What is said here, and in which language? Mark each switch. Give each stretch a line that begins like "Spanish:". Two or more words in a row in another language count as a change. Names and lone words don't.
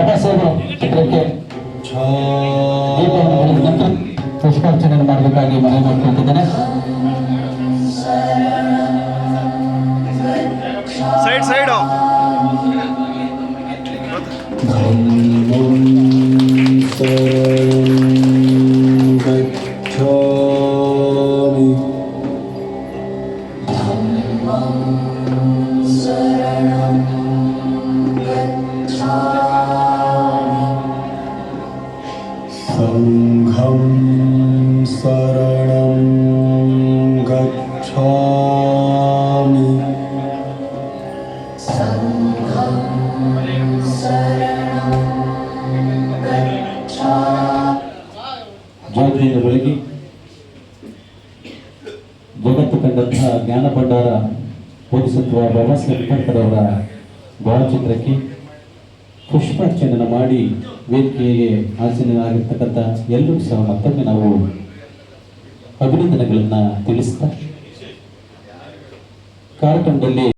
Kannada: ಪುಷ್ಪಾರ್ಚನೆ ಮಾಡಬೇಕಾಗಿ ಮನವಿ ಮಾಡಿಕೊಳ್ತಿದ್ದೇನೆ. ಸೈಡ್ ಸೈಡು
Pali: धम्मं शरणं गच्छामि। संघं शरणं गच्छामि।
Kannada: ಜ್ಯೋತಿಯಿಂದ ಬೆಳಗಿ ಜಗತ್ತು ಕಂಡಂತಹ ಜ್ಞಾನ ಭಂಡಾರ ಬೋಧಿಸತ್ವ ಬಾಬಾ ಸಾಹೇಬ್ ಅಂಬೇಡ್ಕರ್ ಅವರ ಭಾವಚಿತ್ರಕ್ಕೆ ಪುಷ್ಪಾರ್ಚನೆ ಮಾಡಿ ವೇದಿಕೆಗೆ ಆಸೀನರಾಗಿರ್ತಕ್ಕಂಥ ಎಲ್ಲರಿಗೂ ಸಹ ಮತ್ತೊಮ್ಮೆ ನಾವು ಅಭಿನಂದನೆಗಳನ್ನು ತಿಳಿಸ್ತಾ ಕಾರ್ಯಕ್ರಮದಲ್ಲಿ